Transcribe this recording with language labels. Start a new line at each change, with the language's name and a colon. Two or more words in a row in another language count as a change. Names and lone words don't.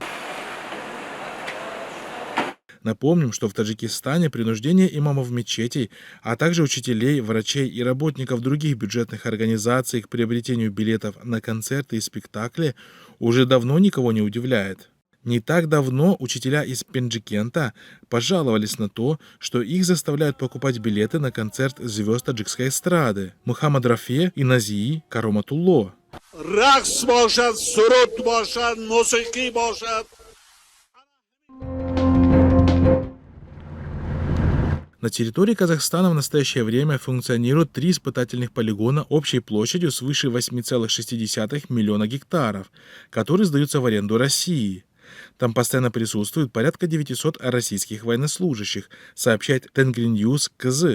Russian: Напомним, что в Таджикистане принуждение имамов мечетей, а также учителей, врачей и работников других бюджетных организаций к приобретению билетов на концерты и спектакли уже давно никого не удивляет. Не так давно учителя из Пенджикента пожаловались на то, что их заставляют покупать билеты на концерт звезд таджикской эстрады Мухаммад Рафе и Назии Кароматулло.
Tajik: Ракс бошад, суруд бошад, мусики бошад.
Russian: На территории Казахстана в настоящее время функционируют 3 испытательных полигона общей площадью свыше 8,6 миллиона гектаров, которые сдаются в аренду России. Там постоянно присутствует порядка 900 российских военнослужащих, сообщает Тенгриньюз КЗ.